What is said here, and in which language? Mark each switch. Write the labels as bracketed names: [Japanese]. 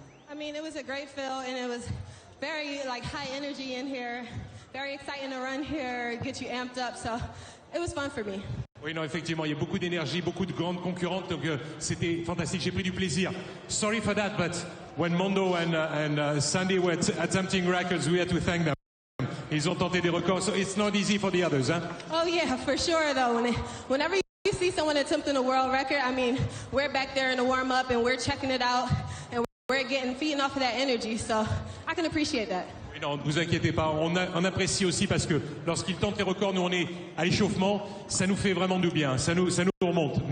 [English] I mean, it was a great feel, and it was very high energy in here. Very exciting to run here, get you amped up, so it was fun for me. [French] Oui, non, effectivement, il y a beaucoup d'énergie, beaucoup de grandes concurrentes, donc c'était fantastique, j'ai pris du plaisir. [English] Sorry for that, but when Mondo and Sandy were attempting records, we had to thank them. [French] Ils ont tenté des records, [English] so it's not easy for the others, huh? Oh yeah, for sure though. Whenever you see someone attempting a world record, I mean, we're back there in the warm-up and we're checking it out, and we're feeding off of that energy, so I can appreciate that. [French] Non, ne vous inquiétez pas, on apprécie aussi parce que lorsqu'ils tentent les records, nous on est à l'échauffement, ça nous fait vraiment du bien, ça nous remonte.